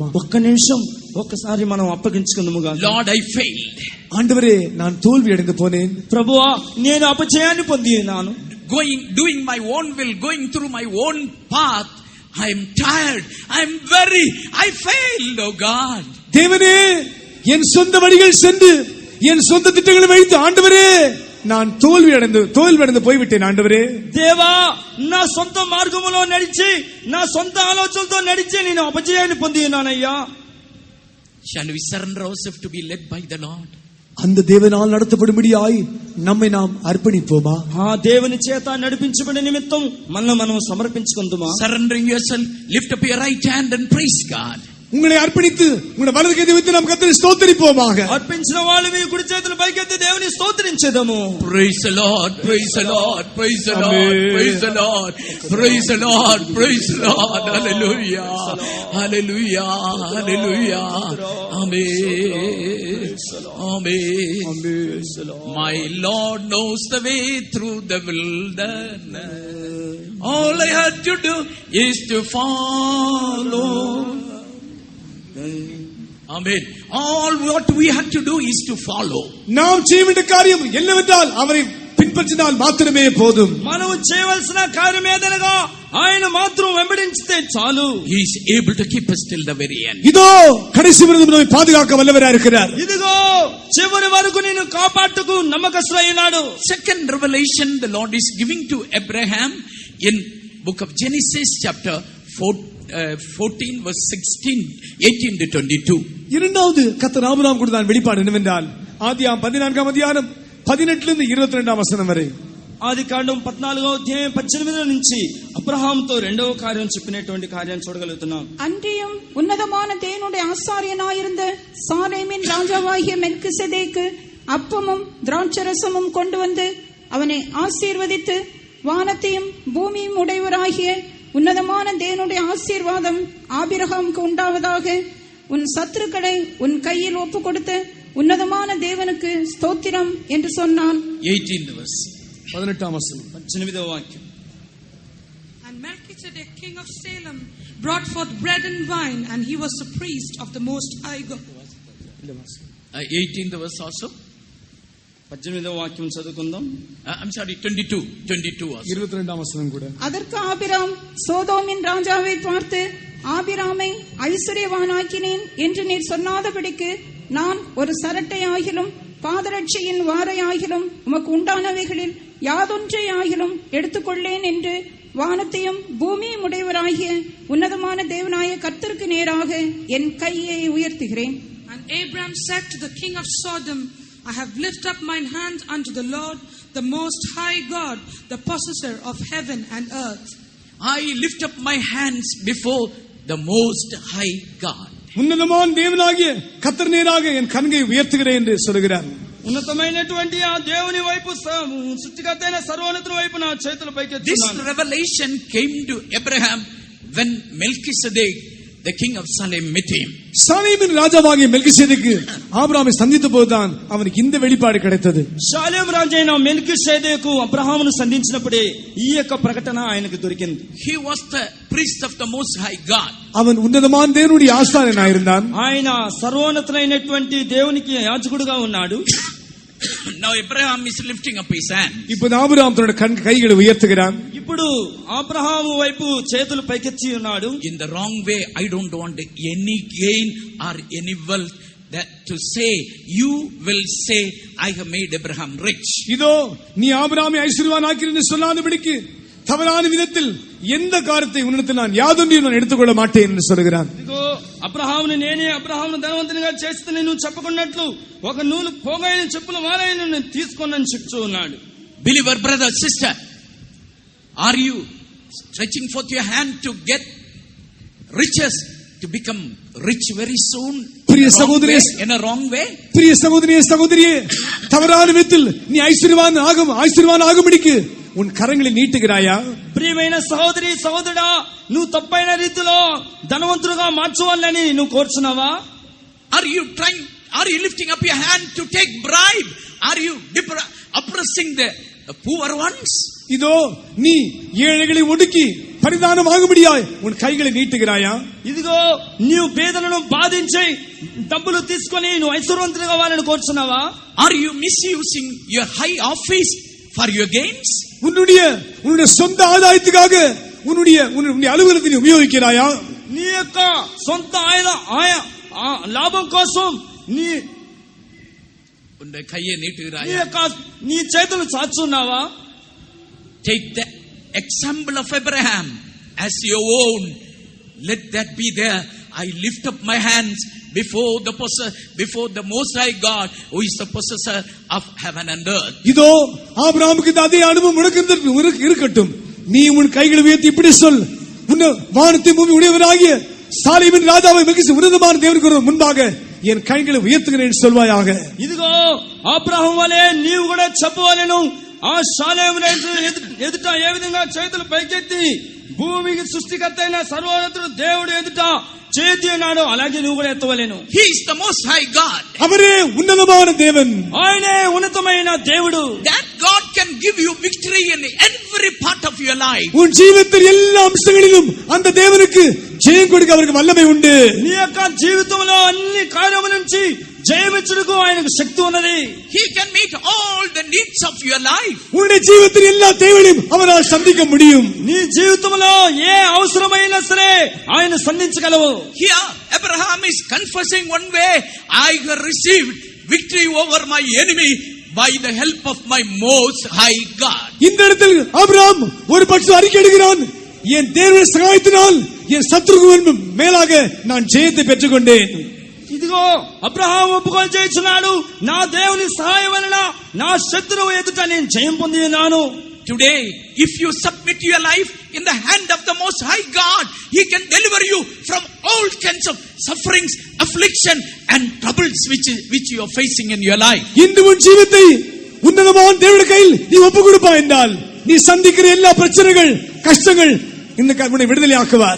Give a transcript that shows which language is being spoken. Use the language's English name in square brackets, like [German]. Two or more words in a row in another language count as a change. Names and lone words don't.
[Telugu] ఒక్క నిమిషం ఒక్కసారి మనం అప్పగించుకుందాముగా. [English] Lord, I failed. [Tamil] ஆண்டவரே, நான் தோல்வி அடைந்து போனேன். [Telugu] ప్రభువా, నేను అపజయాన్ని పొందినాను. [English] Doing my own will, going through my own path, I am tired, I am weary, I failed, oh God. [Tamil] தேவனே, என் சொந்த வழிகள் சென்று என் சொந்த திட்டங்களை வைத்து ஆண்டவரே நான் தோல்வி அடைந்து போய்விட்டேன். ஆண்டவரே, [Telugu] దేవా, నా సొంత మార్గములో నడిచి నా సొంత ఆలోచనలతో నడిచి నేను అపజయాన్ని పొందినానయ్యా. [English] Shall we surrender ourselves to be led by the Lord? [Tamil] அந்த தேவனால் நடத்தப்படும்படியாய் நம்மை நாம் அர்ப்பணிப்போமா? [Telugu] ఆ దేవుని చేత నడిపించబడే నిమిత్తం మనం సమర్పించుకుందామా? [English] Surrendering yourself, lift up your right hand and praise God. [Tamil] உங்களை அர்ப்பணித்து உங்களுடைய வலது கையை வைத்து நாம் கர்த்தரை ஸ்தோத்திரிப்போமாக. [Telugu] అర్పించిన వాళ్ళు మీ కుడి చేతులు పైకెత్తి దేవుని స్తోత్రించెదము. [English] Praise the Lord, praise the Lord, praise the Lord, praise the Lord, praise the Lord, praise the Lord. Hallelujah, hallelujah, hallelujah. Amen, amen. My Lord knows the way through the wilderness. All I had to do is to follow. Amen. All what we have to do is to follow. [Tamil] நாம் செய்ய வேண்டிய காரியம் என்னவென்றால் அவரை பின்பற்றினால் மாத்திரமே போதும். [Telugu] మనం చేయవలసిన కార్యం ఏదనగా ఆయన మాత్రం వెంబడించితే చాలు. [English] He is able to keep us till the very end. [Tamil] இதோ கடைசி வரைக்கும் நம்மை பாதுகாக்க வல்லவராய் இருக்கிறார். [Telugu] ఇదిగో చివరి వరకు నిన్ను కాపాడుటకు నమ్మకస్తుడై ఉన్నాడు. [English] Second revelation the Lord is giving to Abraham in book of Genesis chapter 14 verse 16 18 to 22. [Tamil] இரண்டாவது கர்த்தர் ஆபிரகாமுக்கு கொடுத்த வெளிப்பாடு என்னவென்றால் ஆதியாகமம் 14ஆம் அதிகாரம் 18 லிருந்து 22ஆம் வசனம் வரை. [Telugu] ఆదికాండం 14:18 నుంచి అబ్రహాముతో రెండవ కార్యం చెప్పినటువంటి కార్యాన్ని చూడగలుగుతున్నాం. [Tamil] அன்றியும் உன்னதமான தேவனுடைய ஆசாரியனாயிருந்த சாலேமின் ராஜாவாகிய மெல்கிசேதேக்கு அப்பமும் திராட்சரசமும் கொண்டு வந்து அவனை ஆசீர்வதித்து, வானத்தையும் பூமியும் உடையவராகிய உன்னதமான தேவனுடைய ஆசீர்வாதம் ஆபிரகாமுக்கு உண்டாவதாக, உன் சத்துருக்களை உன் கையில் ஒப்பு கொடுத்து உன்னதமான தேவனுக்கு ஸ்தோத்திரம் என்று சொன்னான். [English] 18th verse. [Tamil] 18ஆம் வசனம். [Telugu] 18వ వాక్యం. [English] And Melchizedek, king of Salem, brought forth bread and wine, and he was the priest of the Most High God. 18th verse also. [Telugu] 18వ వాక్యం చదువుకుందాం. [English] I'm sorry, 22 also. [Tamil] 22ஆம் வசனம் கூட. அதற்கு ஆபிராம் சோதோமின் ராஜாவை பார்த்து, ஆபிராமை ஐஸ்வர்யவானாக்கினேன் என்று நீர் சொன்னாதபடிக்கு நான் ஒரு சரட்டை ஆகிலும் பாதரட்சையின் வாரை ஆகிலும் உமக்கு உண்டானவைகளில் யாதொன்றை ஆகிலும் எடுத்துக்கொள்ளேன் என்று வானத்தையும் பூமியும் உடையவராகிய உன்னதமான தேவனாய கர்த்தருக்கு நேராக என் கையை உயர்த்துகிறேன். [English] And Abram said to the king of Sodom, I have lifted up mine hand unto the Lord, the Most High God, the possessor of heaven and earth. I lift up my hands before the Most High God. [Tamil] உன்னதமான தேவனாகிய கர்த்தர் நேராக என் கண்களை உயர்த்துகிறேன் என்று சொல்கிறார். [Telugu] ఉన్నతమైనటువంటి ఆ దేవుని వైపు, సృష్టికర్త అయిన సర్వోన్నతుని వైపు నా చేతులు [English] This [Telugu] పైకెత్తుతున్నాను. [English] revelation came to Abraham when Melchizedek, the king of Salem, met him. [Tamil] சாலேமின் ராஜாவாகிய மெல்கிசேதேக்கு ஆபிரகாமை சந்தித்த போதுதான் அவனுக்கு இந்த வெளிப்பாடு கிடைத்தது. [Telugu] షాలేం రాజైన మెల్కీషెదెకు అబ్రహామును సంధించినప్పుడే ఈ యొక్క ప్రకటన ఆయనకు దొరికింది. [English] He was the priest of the Most High God. [Tamil] அவன் உன்னதமான தேவனுடைய ஆசாரியனாயிருந்தான். [Telugu] ఆయన సర్వోన్నతులైనటువంటి దేవునికి యాజకుడుగా ఉన్నాడు. [English] Now Abraham is lifting up his hand. [Tamil] இப்போது ஆபிரகாம் தன்னுடைய கைகளை உயர்த்துகிறான். [Telugu] ఇప్పుడు అబ్రహాము వైపు చేతులు పైకెత్తి ఉన్నాడు. [English] In the wrong way, I don't want any gain or any wealth that to say, you will say, I have made Abraham rich. [Tamil] இதோ நீ ஆபிரகாமை ஐஸ்வர்யவானாக்கிறேன் என்று சொல்லாதபடிக்கு தவறான விதத்தில் எந்த காரியத்தை உன்னிடத்தில் நான் யாதொன்றையும் நான் எடுத்துக்கொள்ள மாட்டேன் என்று சொல்கிறான். [Telugu] ఇదిగో అబ్రహాముని నేనే అబ్రహామును ధనవంతునిగా చేస్తానని నువ్వు చెప్పకున్నట్లు ఒక నూలు పోగైన చెప్పుల వారైన నేను తీసుకొనని చెప్తూ ఉన్నాడు. [English] Believer, brother, sister, are you stretching forth your hand to get riches, to become rich very soon? In a wrong way? [Tamil] பிரிய சகோதரியே சகோதரியே, தவறான விதத்தில் நீ ஐஸ்வர்யவான் ஆகும்படிக்கு உன் கரங்களை நீட்டுகிறாயா? [Telugu] ప్రియమైన సహోదరి సహోదరుడా, నువ్వు తప్పైన రీతిలో ధనవంతుడుగా మార్చవాలని నువ్వు కోరుచున్నావా? [English] Are you lifting up your hand to take bribe? Are you oppressing the poor ones? [Tamil] இதோ நீ ஏழைகளை ஒடுக்கி பரிதானம் ஆகும்படியாய் உன் கைகளை நீட்டுகிறாயா? [Telugu] ఇదిగో నీవు పేదలను బాధించి డబ్బులు తీసుకొని నువ్వు ఐశ్వర్యవంతుడిగా అవ్వాలని కోరుచున్నావా? [English] Are you misusing your high office for your gains? [Tamil] உன்னுடைய சொந்த ஆதாயத்துக்காக உன்னுடைய அலுவலகத்தை நீ உபயோகிக்கிறாயா? [Telugu] నీ యొక్క సొంత లాభం కోసం నీ [Tamil] கையை நீட்டுகிறாயா? [Telugu] నీ చేతులు చాచున్నావా? [English] Take the example of Abraham as your own. Let that be there. I lift up my hands before the Most High God, who is the possessor of heaven and earth. [Tamil] இதோ ஆபிரகாமுக்கு அதே அனுபவம் உனக்கு இருக்கட்டும். நீ உன் கைகளை உயர்த்தி இப்படி சொல், வானத்தை பூமி உடையவராகிய சாலேமின் ராஜாவை உன்னதமான தேவனுக்கு முன்பாக என் கைகளை உயர்த்துகிறேன் சொல்வாயாக. [Telugu] ఇదిగో అబ్రహాము వలె నీవు కూడా చెప్పవలెను. ఆ షాలేము ఎదుట ఏ విధంగా చేతులు పైకెత్తి భూమికి సృష్టికర్త అయిన సర్వోన్నతుడు దేవుడు ఎదుట చేతి అన్నాడు, అలాగే నువ్వు కూడా ఎత్తవలేను. [English] He is the Most High God. [Tamil] அவரே உன்னதமான தேவன். [Telugu] ఆయనే ఉన్నతమైన దేవుడు. [English] That God can give you victory in every part of your life. [Tamil] உன் ஜீவிதத்தின் எல்லா அம்சங்களிலும் அந்த தேவனுக்கு ஜெயம் கொடுக்க அவருக்கு வல்லமை உண்டு. [Telugu] నీ యొక్క జీవితంలో అన్ని కార్యముల నుంచి జయమిచ్చుటకు ఆయనకు శక్తి ఉన్నది. [English] He can meet all the needs of your life. [Tamil] உன்னுடைய ஜீவிதத்தின் எல்லா தேவைகளையும் அவரால் சந்திக்க முடியும். [Telugu] నీ జీవితంలో ఏ అవసరమైనా సరే ఆయన సంధించగలవు. [English] Here Abraham is confessing one way, I have received victory over my enemy by the help of my Most High God. [Tamil] இந்த இடத்தில் ஆபிரகாம் ஒரு பட்சம் அறிக்கையிடுகிறான், என் தேவனுடைய சகாயத்தினால் என் சத்துருக்கு மேலாக நான் ஜெயத்தை பெற்றுக்கொண்டேன். [Telugu] ఇదిగో అబ్రహాము ఒప్పుకొని చేస్తున్నాడు, నా దేవుని సహాయం వలన నా శత్రువు ఎదుట నేను జయం పొంది ఉన్నాను. [English] Today, if you submit your life in the hand of the Most High God, He can deliver you from all kinds of sufferings, affliction and troubles which you are facing in your life. [Tamil] இன்று உன் ஜீவித்தை உன்னதமான தேவனுடைய கையில் நீ ஒப்பு கொடுப்பாய் என்றால் நீ சந்திக்கிற எல்லா பிரச்சனைகள் கஷ்டங்கள் இந்த உன்னை விடுதலையாக்குவார்.